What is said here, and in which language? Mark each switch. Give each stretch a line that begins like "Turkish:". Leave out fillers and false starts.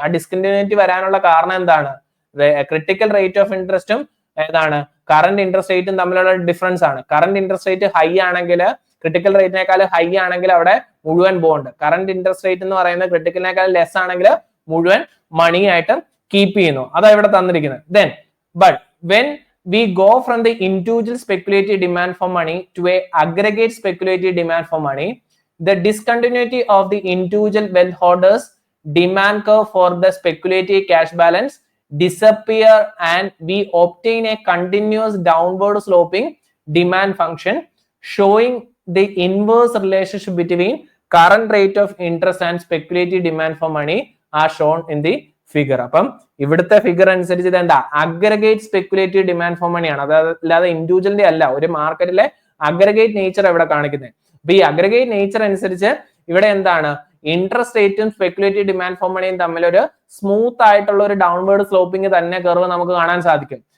Malayalam: ആ ഡിസ്കണ്ടിന്യൂറ്റി വരാനുള്ള കാരണം എന്താണ് ക്രിട്ടിക്കൽ റേറ്റ് ഓഫ് ഇൻട്രസ്റ്റും ഏതാണ് കറന്റ് ഇൻട്രസ്റ്റ് റേറ്റും തമ്മിലുള്ള ഡിഫറൻസ് ആണ്. കറന്റ് ഇൻട്രസ്റ്റ് റേറ്റ് ഹൈ ആണെങ്കിൽ ക്രിട്ടിക്കൽ റേറ്റിനേക്കാൾ ഹൈ ആണെങ്കിൽ അവിടെ മുഴുവൻ ബോണ്ട്, കറന്റ് ഇൻട്രസ്റ്റ് റേറ്റ് എന്ന് പറയുന്നത് ക്രിട്ടിക്കലിനേക്കാൾ ലെസ് ആണെങ്കിൽ മുഴുവൻ മണി ആയിട്ട് കീപ്പ് ചെയ്യുന്നു. അതാ ഇവിടെ തന്നിരിക്കുന്നത്.
English: Then but when we go from the individual speculative demand for money to a aggregate speculative demand for money, the discontinuity of the individual wealth holders demand curve for the speculative cash balance disappear and we obtain a continuous downward sloping demand function showing the inverse relationship between current rate of interest and speculative demand for money are shown in the figure.
Malayalam: അപ്പം ഇവിടുത്തെ figure അനുസരിച്ച് ഇത് എന്താ aggregate speculative demand for money ആണ്. അല്ലാതെ ഇൻഡിവിജ്വലിന്റെ അല്ല, ഒരു മാർക്കറ്റിലെ അഗ്രഗേറ്റ് നേച്ചർ ഇവിടെ കാണിക്കുന്നത്. അപ്പൊ ഈ അഗ്രഗേറ്റ് നേച്ചർ അനുസരിച്ച് ഇവിടെ എന്താണ് ഇൻട്രസ്റ്റ് റേറ്റും സ്പെക്കുലേറ്റീവ് ഡിമാൻഡ് ഫോർ മണിയും തമ്മിൽ ഒരു സ്മൂത്ത് ആയിട്ടുള്ള ഒരു ഡൗൺവേർഡ് സ്ലോപ്പിംഗ് തന്നെ കർവ് നമുക്ക് കാണാൻ സാധിക്കും.